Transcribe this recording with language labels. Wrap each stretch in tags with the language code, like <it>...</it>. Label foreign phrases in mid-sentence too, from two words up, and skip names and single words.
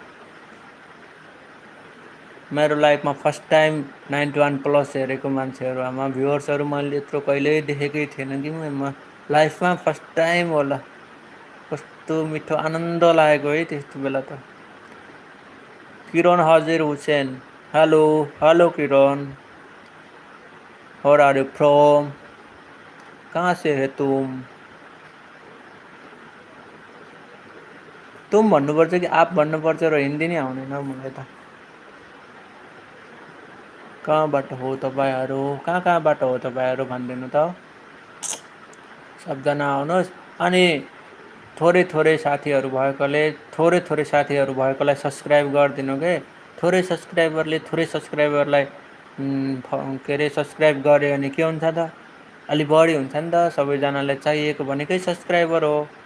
<ne>मेरो लाइफमा</ne> <en>first time</en> <ne>91 प्लस हेरेको मान्छेहरू आमा भ्युअर्सहरू मैले यत्रो कहिल्यै देखेकै थिएन कि म लाइफमा</ne> <en>first time</en> <ne>होला कस्तो मिठो आनन्द लागेको है त्यस्तो बेला त किरण हाजिर हुसैन हेलो किरण</ne> <en>Where are you from</en> <hi>कहाँ से है</hi> <ne>तुम भन्नुपर्छ कि आप भन्नुपर्छ र हिन्दी नै आउँदैन मलाई त कहाँबाट हो तपाईहरु कहाँबाट हो तपाईहरु भन्दिनु त सबजना आउनुहोस् अनि थोरै साथीहरु भएकोलाई सब्स्क्राइब गरिदिनु के थोरै सब्स्क्राइबरलाई के रे सब्स्क्राइब गरे अनि के हुन्छ त अलि बढी हुन्छ नि त सबैजनालाई चाहिएको भनेकै सब्स्क्राइबर हो</ne>